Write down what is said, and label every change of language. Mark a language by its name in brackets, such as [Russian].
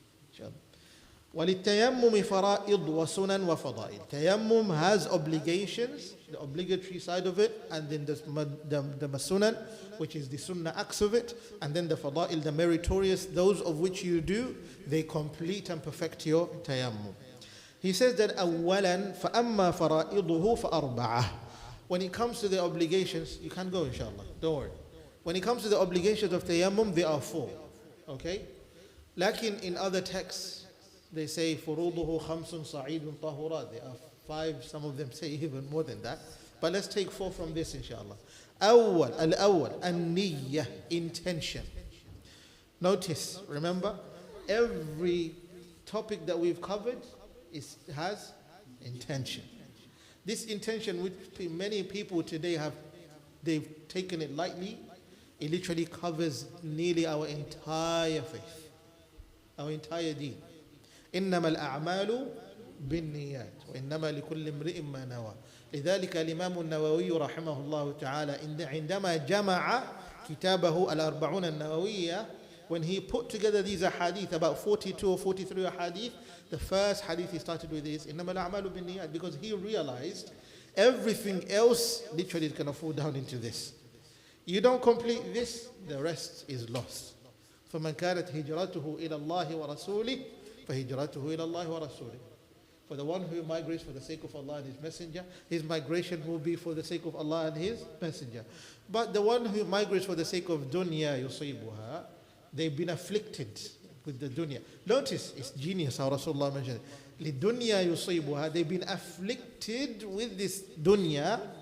[Arabic] Inshallah. وَلِلتَّيَمُّمِ فَرَائِض وَسُنَنْ وَفَضَائِل. [English] Tayammum has obligations, the obligatory side of it, and then the sunan, which is the sunnah acts of it, and then the fada'il, the meritorious, those of which you do, they complete and perfect your tayammum. He says that [Arabic] أولا فأما فرائضه فأربعة. [English] When it comes to the obligations, you can go inshallah, don't worry. When it comes to the obligations of tayammum, there are 4. Okay? Lakin in other texts, they say [Arabic] فروضه خمس صعيد طهورات. [English] There are 5, some of them say even more than that. But let's take 4 from this inshallah. [Arabic] الأول النية, intention. [English] Notice, remember, every topic that we've covered has intention. This intention, which many people today they've taken it lightly, it literally covers nearly our entire faith, our entire deen. [Arabic] إنما الأعمال بالنيات وإنما لكل امرئ ما نوى. لذلك الإمام النووي رحمه الله تعالى عندما جمع كتابه الأربعون النووية, [English] when he put together these hadith, about 42 or 43 hadith, the first hadith he started with is [Arabic] إنما الأعمال بالنيات, [English] because he realized everything else literally is going to fall down into this. You don't complete this, the rest is lost. [Arabic] فمن كانت هجرته إلى الله ورسوله فهجرته إلى الله ورسوله. [English] For the one who migrates for the sake of Allah and His Messenger, his migration will be for the sake of Allah and His Messenger. But the one who migrates for the sake of dunya yusibuha, they've been afflicted with the dunya. Notice, it's genius how Rasulullah mentioned it. [Arabic] لِدُنْيَا يُصِيبُهَا, [English] they've been afflicted with this dunya.